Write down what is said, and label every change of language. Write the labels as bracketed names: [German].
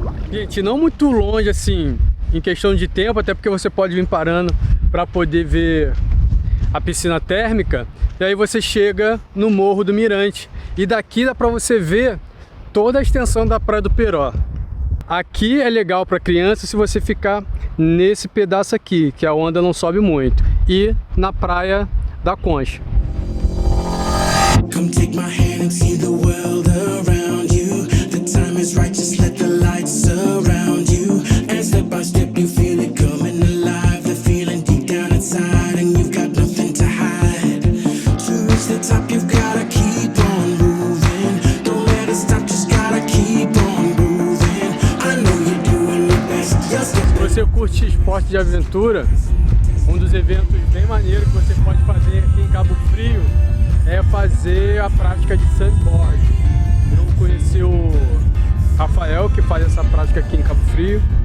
[Portuguese] Gente, não muito longe assim, em questão de tempo, até porque você pode vir parando para poder ver a piscina térmica. E aí você chega no Morro do Mirante. E daqui dá para você ver toda a extensão da Praia do Peró. Aqui é legal para criança se você ficar nesse pedaço aqui, que a onda não sobe muito. E na Praia da Concha. [English] Come take my hand and see the world around you. The time is right, just let the light surround you. And step by step you feel it coming alive. The feeling deep down inside and you've got nothing to hide. To reach the top you've gotta keep on moving. Don't let it stop, just gotta keep on moving. I know you're doing your best. [Portuguese] Se você curte esporte de aventura, um dos eventos bem maneiros que você pode fazer aqui em Cabo Frio é fazer a prática de sandboard. Eu conheci o Rafael, que faz essa prática aqui em Cabo Frio.